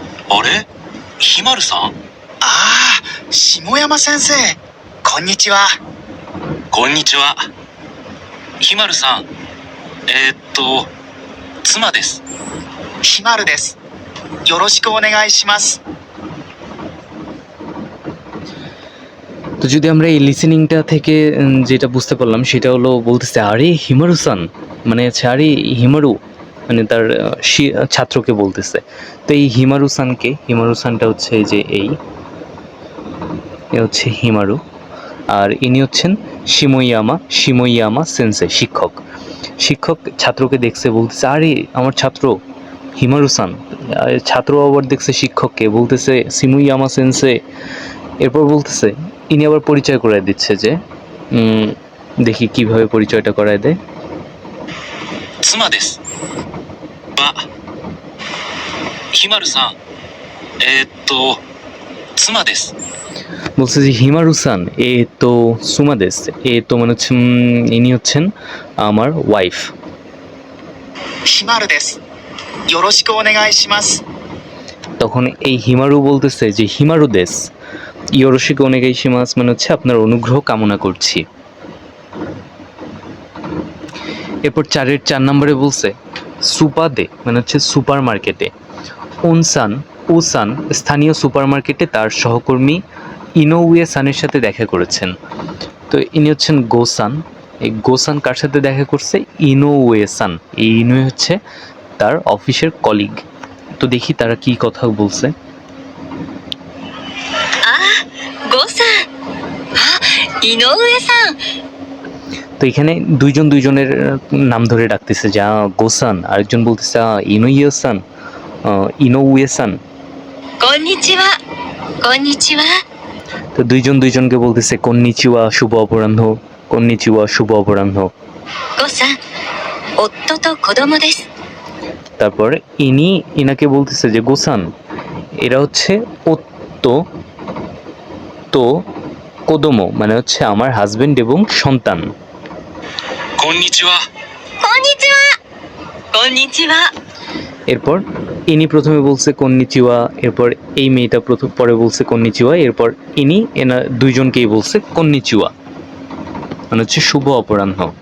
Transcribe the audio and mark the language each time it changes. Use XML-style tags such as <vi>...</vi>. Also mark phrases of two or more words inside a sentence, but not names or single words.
<ja>あれひまるさん。ああ、下山先生。こんにちは。こんにちは。ひまるさん。妻です。ひまるです。よろしくお願いします。</ja> <bn>তো যদি আমরা এই লিসেনিংটা থেকে যেটা বুঝতে পারলাম সেটা হলো বলতেছে আরে হিমারুসান, মানে হচ্ছে আরে হিমারু, মানে তার ছাত্রকে বলতেছে। তো এই হিমারুসানটা হচ্ছে এই যে এ হচ্ছে হিমারু, আর ইনি হচ্ছেন শিমোইয়ামা সেন্সে, শিক্ষক ছাত্রকে দেখছে, বলতেছে আরে আমার ছাত্র হিমারুসান। ছাত্র আবার দেখছে শিক্ষককে, বলতেছে শিমোইয়ামা সেন্সে। এরপর বলতেছে, ইনি আবার পরিচয় করায় দিচ্ছে যে দেখি কিভাবে পরিচয়টা করায় দেয়।</bn> <ja>妻です。ば、ひまるさん。妻です。</ja> <bn>বলছে যে হিমারুসান এ তো সুমাদেস, এ তো মানে হচ্ছে ইনি হচ্ছেন আমার ওয়াইফ।</bn> <ja>ひまるです。よろしくお願いします。</ja> <bn>তখন এই হিমারু বলতেছে যে</bn> <ja>ひまるです、よろしくお願いします</ja> <bn>মানে হচ্ছে আপনার অনুগ্রহ কামনা করছি। এরপর 4 নম্বরে বলছে সুপাদে, মানে হচ্ছে সুপার মার্কেটে। উসান স্থানীয় সুপার মার্কেটে তার সহকর্মী ইনোউয়ে সানের সাথে দেখা করেছেন। তো ইনি হচ্ছেন গোসান। এই গোসান কার সাথে দেখা করছে? ইনোউয়ে সান। এই ইনোউয়ে হচ্ছে তার অফিসের কলিগ। তো দেখি তারা কি কথা বলছে।</bn> <ja>ゴさん、あ、井上さん。</ja> <bn>তো এখানে দুইজনের নাম ধরে ডাকতেছে, যা গোসান, আরেকজন বলতেছে ইনোউয়ে সান।</bn> <ja>こんにちは。こんにちは。</ja> <bn>তো দুইজনকে বলতেছে কন্নিচিওয়া, শুভ অপরাহ্ন, কন্নিচিওয়া, শুভ অপরাহ্ন।</bn> <ja>ゴさん、夫と子供です。</ja> <bn>তারপর ইনাকে বলতেছে যে গোসান, এরা হচ্ছে</bn> <ja>夫と子供,</ja> <bn>মানে হচ্ছে আমার হাজবেন্ড এবং সন্তান।</bn> <ja>こんにちは。こんにちは。こんにちは。</ja> <bn>এরপর ইনি প্রথমে বলছে কন্নিচিওয়া, এরপর এই মেয়েটা পরে বলছে কন্নিচিওয়া, এরপর এনা দুইজনকেই বলছে কন্নিচিওয়া, মানে হচ্ছে শুভ অপরাহ্ন।</bn>